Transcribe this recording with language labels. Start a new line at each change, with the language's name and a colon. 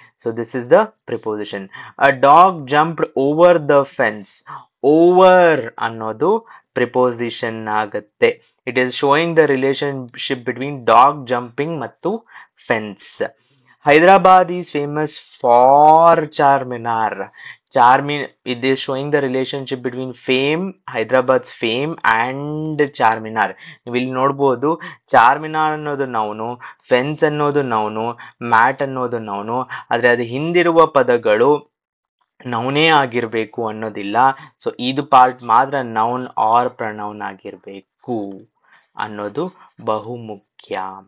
English: So this is the preposition. A dog jumped over the fence.
Kannada: Over ಅನ್ನೋದು preposition ಆಗುತ್ತೆ.
English: It is showing the relationship between dog jumping ಮತ್ತು fence. Hyderabad is famous for Charminar. It is showing the relationship between fame, Hyderabad's fame and Charminar.
Kannada: ನೀವು ಇಲ್ಲಿ ನೋಡ್ಬೋದು, ಚಾರ್ಮಿನಾರ್ ಅನ್ನೋದು noun, fence ಅನ್ನೋದು noun, mat ಅನ್ನೋದು noun. ಆದ್ರೆ ಅದು ಹಿಂದಿರುವ ಪದಗಳು ನೌನೇ ಆಗಿರ್ಬೇಕು ಅನ್ನೋದಿಲ್ಲ. ಸೊ ಇದು ಪಾರ್ಟ್ ಮಾತ್ರ ನೌನ್ ಆರ್ ಪ್ರನೌನ್ ಆಗಿರ್ಬೇಕು ಅನ್ನೋದು ಬಹುಮುಖ್ಯ.